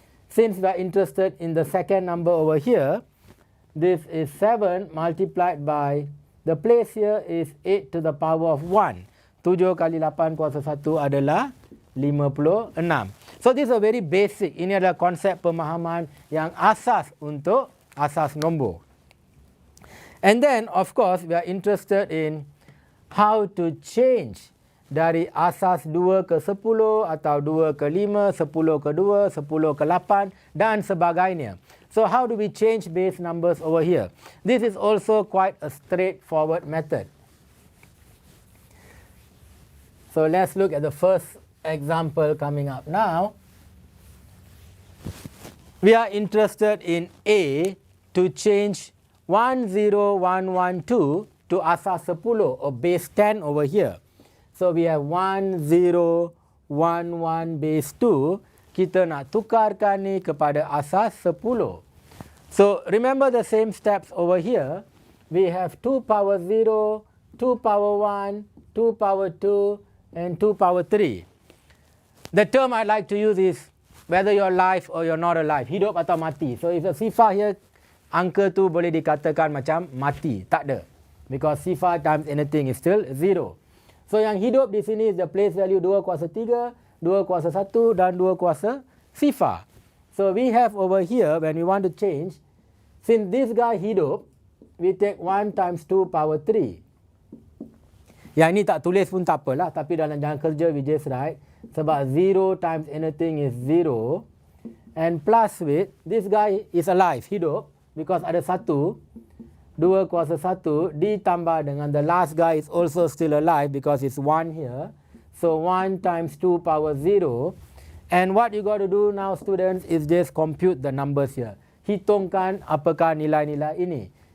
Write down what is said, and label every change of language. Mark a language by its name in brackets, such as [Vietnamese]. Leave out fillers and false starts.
[English] Since we are interested in the second number over here, this is 7 multiplied by, the place here is 8 to the power of 1. [Malay] 7 kali 8 kuasa 1 adalah 56. [English] So this is a very basic, [Malay] ini adalah konsep pemahaman yang asas untuk asas nombor. [English] And then of course we are interested in how to change [Malay] dari asas 2 ke 10 atau 2 ke 5, 10 ke 2, 10 ke 8 dan sebagainya. [English] So how do we change base numbers over here? This is also quite a straightforward method. So let's look at the first example coming up now. We are interested in A to change 10112 to asas 10 or base 10 over here. So we have 1011 base 2. [Malay] Kita nak tukarkan ni kepada asas 10. [English] So remember the same steps over here. We have 2 power 0, 2 power 1, 2 power 2, and 2 power 3. The term I like to use is whether you're alive or you're not alive. [Malay] Hidup atau mati. [English] So if the [Malay] sifar here, angka tu boleh dikatakan macam mati. Tak ada. [English] Because sifar times anything is still 0. So [Malay] yang hidup di sini [English] is the place value [Malay] 2 kuasa 3, 2 kuasa 1 dan 2 kuasa sifar. [English] So we have over here when we want to change, since this guy hidup, we take 1 times 2 power 3. [Malay] Yang ini tak tulis pun tak apalah, tapi dalam jangan kerja [English] we just write, [Malay] sebab [English] 0 times anything is 0, and plus with, this guy is alive, hidup, because [Malay] ada 1, 2 kuasa 1 ditambah dengan [English] the last guy is also still alive because it's 1 here. So 1 times 2 power 0. And what you got to do now students is just compute the numbers here. [Malay] Hitungkan apakah nilai-nilai ini.